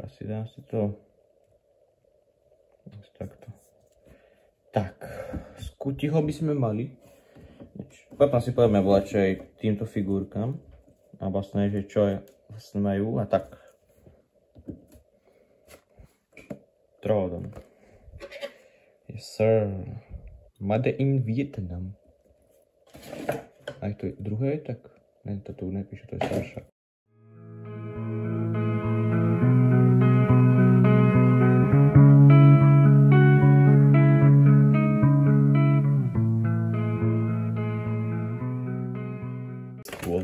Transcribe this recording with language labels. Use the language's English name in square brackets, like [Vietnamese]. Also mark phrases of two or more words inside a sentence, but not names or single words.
[Slovak] Asi dám si to... Takto. Tak, Scutiho by sme mali. Potom si povieme volať aj týmto figurkám a vlastne, že čo je, vlastne majú a tak. Troodon. [English] Yes sir. Made in Vietnam. [Slovak] Aj to druhé je tak. Ne, to tu nepíše, to je staršia. Cool.